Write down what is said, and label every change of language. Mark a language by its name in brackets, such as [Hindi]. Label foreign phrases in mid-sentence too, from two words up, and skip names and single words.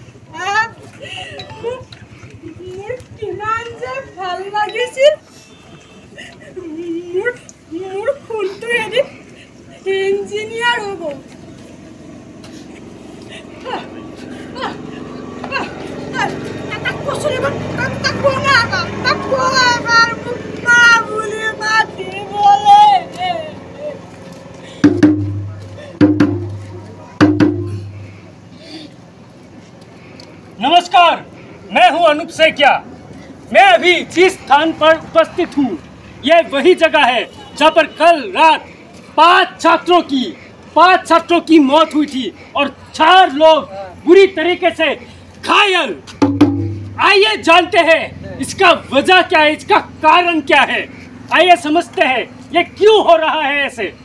[Assamese] মোৰ কিমান যে ভাল লাগিছিল মোৰ ফুলটো এদিন ইঞ্জিনিয়াৰ হ'ব তাক কৈছিল তাক কোৱা এবাৰ মোক মা বুলি মাতিবলৈ [Hindi] नमस्कार मैं हूं अनूप सेकिया मैं अभी जिस स्थान पर उपस्थित हूं यह वही जगह है जहां पर कल रात 5 छात्रों की मौत हुई थी और 4 लोग बुरी तरीके से घायल आइए जानते हैं इसका वजह क्या है इसका कारण क्या है आइए समझते हैं ये क्यों हो रहा है ऐसे